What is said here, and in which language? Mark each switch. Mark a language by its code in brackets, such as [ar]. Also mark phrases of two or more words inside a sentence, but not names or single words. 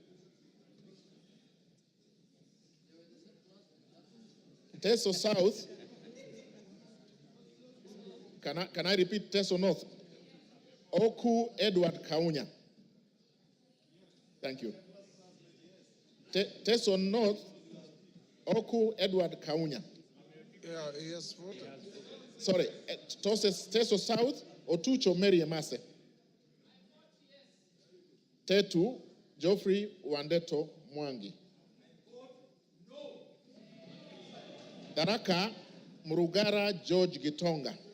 [en] Teso South, can I repeat Teso North? Oku Edward Kaunya. Thank you. Teso North, Oku Edward Kaunya. Yeah, he has voted. Sorry, Teso South, Otucho Mary Emase. Tetu, Geoffrey Wandeto Mwangi. Tharaka, Murugara George Gitonga.